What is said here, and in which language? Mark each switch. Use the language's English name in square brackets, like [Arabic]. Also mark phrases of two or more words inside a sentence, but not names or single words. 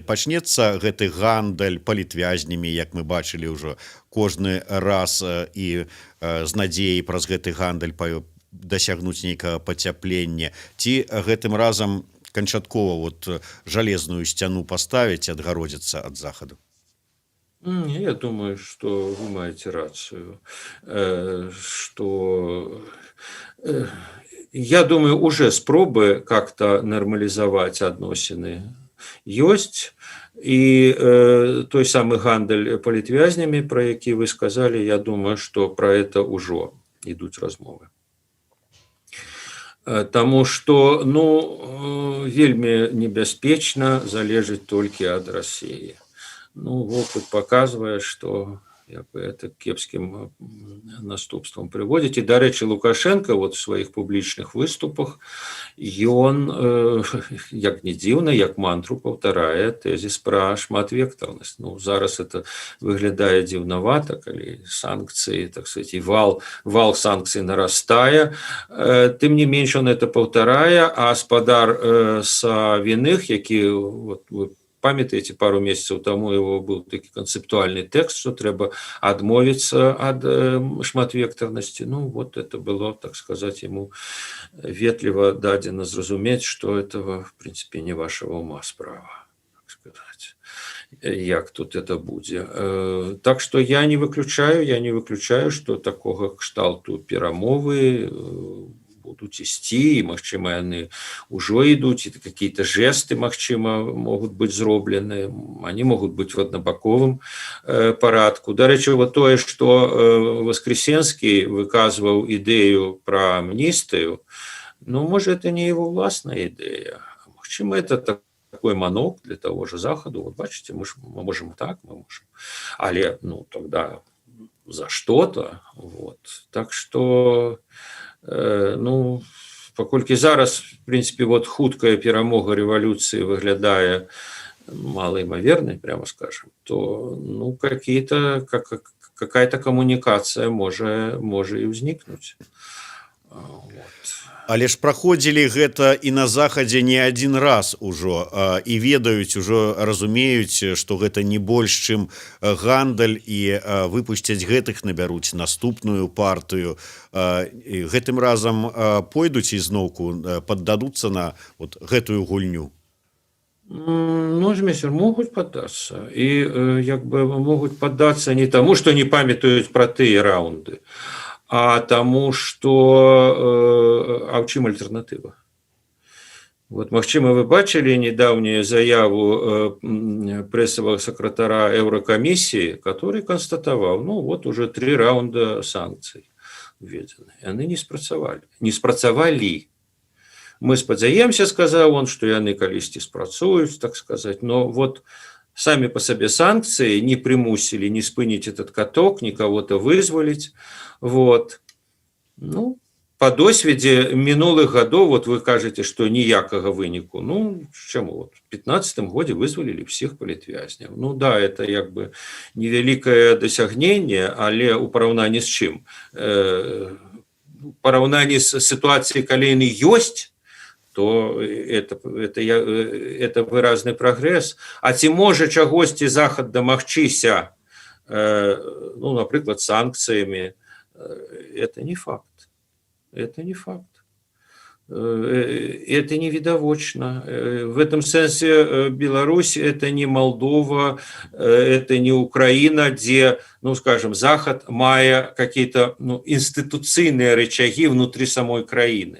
[Belarusian] Пачнецца гэты гандаль палітвязнямі, як мы бачылі ўжо кожны раз, і з надзеяй праз гэты гандаль дасягнуць нейкага пацяплення, ці гэтым разам канчаткова вот жалезную сцяну паставіць, адгародзіцца ад захаду? [Russian] Я думаю, что вы маете рацию, что я думаю, уже спробы как-то нормализовать адносіны ёсць, и той самый гандаль палітвязнями, про які вы сказали, я думаю, что про это уже идут размовы. Тому что, [Belarusian] ну, вельмі небяспечна залежыць толькі ад России. [Russian] Ну, опыт показывает, что як бы это кепскім наступствам прыводзіць. [Belarusian] І, дарэчы, Лукашенко вот в сваіх публічных выступах ён, як не дзіўна, як мантру паўтарае тэзіс пра шматвектарнасць. Ну, зараз это выглядае дзіўнавата, калі санкцыі, [Russian] так сказать, [Belarusian] і вал санкцый нарастае. Тым не менш он это паўтарае, а спадар Савіных, які, вот, вы памятаеце, пару месяцаў таму его быў такі канцэптуальны тэкст, што трэба адмовіцца ад шматвектарнасці. Ну, [Russian] вот это было, так сказать, ему ветліва дадзена зразумець, што этого, в принципе, не вашего ума справа, так сказать, [Belarusian] як тут это будзе. Так што я не выключаю, што такога кшталту перамовы будуць ісці, і, магчыма, яны ўжо ідуць, і [Russian] какие-то жесты, [Belarusian] магчыма, могуць быць зроблены, они могуць быць в аднабаковым парадку. Дарэчы, вот тое, што Воскресенскі выказваў ідэю пра амністыю, ну, можа, [Russian] это не его ўласная ідэя. [Belarusian] Магчыма, [Russian] это такой манок для того же Заходу. Вот бачите, мы можем так, мы можем. Але, ну, тогда за что-то. Вот. Так что... [Belarusian] Ну, паколькі зараз, в принципе, вот хуткая перамога рэвалюцыі выглядае малаімавернай, [Russian] прямо скажем, [Belarusian] то, ну, какая-то камунікацыя можа і ўзнікнуць. Вот. Але ж праходзілі гэта і на захадзе не адзін раз ужо, і ведаюць, ужо разумеюць, што гэта не больш, чым гандаль, і выпусцяць гэтых, набяруць наступную партыю. І гэтым разам пойдуць ізноўку, паддадуцца на вот гэтую гульню? Ну, змейстер, могуць паддацца. І як бы могуць паддацца не таму, што не памятаюць пра тыя раунды, а [Russian] тому, что... [Belarusian] А в чым альтернатива? [Russian] Вот, магчыма, вы бачили недавнюю заяву прессового секретаря Еврокомиссии, который констатовал, ну, вот уже 3 раунда санкций введены. И они [Belarusian] не спрацавалі. Не спрацавалі. Мы спадзяемся, сказал он, что яны калісьці спрацуюць, [Russian] так сказать, но вот сами по себе санкции не примусили не спынить этот каток, ни кого-то вызволить. Вот. Ну, по досведе минулых годов, вот вы кажете, что ніякага выніку. Ну, чему? Вот в 2015 году вызволили всех политвязнев. Ну да, это как бы невеликое досягнение, [Belarusian] але у параўнанні [Russian] с чым? [Belarusian] Параўнанні с ситуацией, калі яны ёсць, то это выразны прагрэс. А ці можа чагосьці Захад дамагчыся, ну, напрыклад, санкцыямі, [Russian] это не факт. Это не факт. Это не видовочно. В этом смысле Беларусь – это не Молдова, это не Украина, где, ну, скажем, Захад мае какие-то, ну, институционные рычаги внутри самой краины.